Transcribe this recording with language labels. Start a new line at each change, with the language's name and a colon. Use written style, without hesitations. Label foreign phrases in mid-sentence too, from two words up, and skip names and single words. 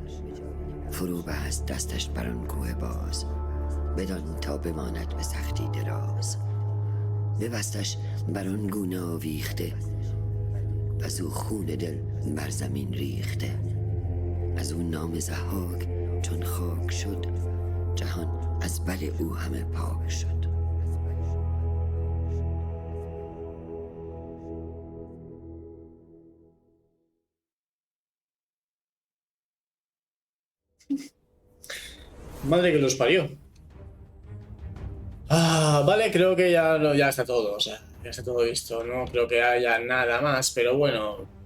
Persian: فرو بست دستش بر آن کوه باز، بدان تا بماند به سختی دراز. ببستش بر آن گونه آویخته، از او خون دل بر زمین ریخته. از او نام ضحاک چون خاک شد، جهان از بد او همه پاک شد.
Spanish: Madre que los parió. Vale, creo que ya, ya está todo, o sea, ya está todo visto, no creo que haya nada más, pero bueno.